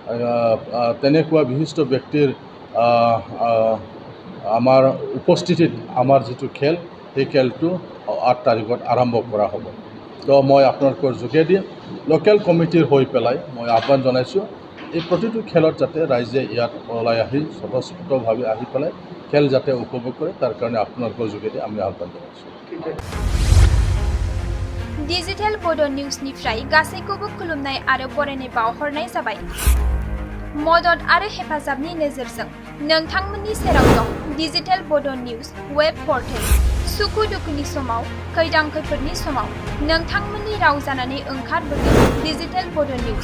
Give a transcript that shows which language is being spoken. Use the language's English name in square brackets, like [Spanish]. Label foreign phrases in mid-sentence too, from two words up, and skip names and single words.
[Assamese] তেনেকুৱা বিশিষ্ট ব্যক্তিৰ আমাৰ উপস্থিতিত আমাৰ যিটো খেল সেই খেলটো 8 তাৰিখত আৰম্ভ কৰা হ'ব। তো মই আপোনালোকৰ যোগেদি [English] local committee [Assamese] হৈ পেলাই মই আহ্বান জনাইছোঁ এই প্ৰতিটো খেলত যাতে ৰাইজে ইয়াত ওলাই আহি স্বতঃস্ফূৰ্তভাৱে আহি পেলাই খেল যাতে উপভোগ কৰে তাৰ কাৰণে আপোনালোকৰ যোগেদি আমি আহ্বান জনাইছোঁ। [Bodo] डिजिटेल बड' निउसनिफ्राय गासैखौबो खुलुमनाय आरो बरायनाय बावहरनाय जाबाय। मदद आरो हेफाजाबनि नोजोरजों नोंथांमोननि सेराव दं डिजिटेल बड' निउस वेब पर्टेल। सुखु दुखुनि समाव खैदां खैफोदनि समाव नोंथांमोननि राव जानानै ओंखारबोगोन डिजिटेल बड' निउस।